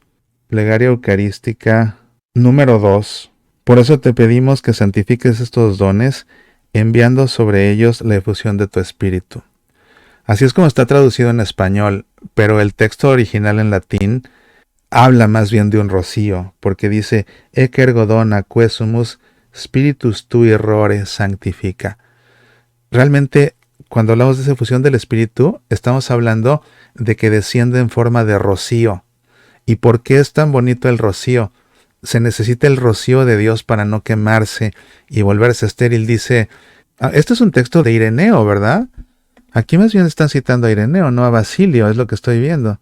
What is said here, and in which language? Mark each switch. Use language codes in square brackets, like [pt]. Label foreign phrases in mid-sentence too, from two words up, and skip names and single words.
[es] Plegaria eucarística número 2. Por eso te pedimos que santifiques estos dones, enviando sobre ellos la efusión de tu Espíritu. Así es como está traducido en español, pero el texto original en latín habla más bien de un rocío, porque dice: [la] Ec ergo dona quesumus Spiritus tui rore sanctifica. [es] Realmente, cuando hablamos de esa efusión del Espíritu, estamos hablando de que desciende en forma de rocío. ¿Y por qué es tan bonito el rocío? Se necesita el rocío de Dios para no quemarse y volverse estéril. Dice, este es un texto de Ireneo, ¿verdad? Aquí más bien están citando a Ireneo, no a Basilio, es lo que estoy viendo.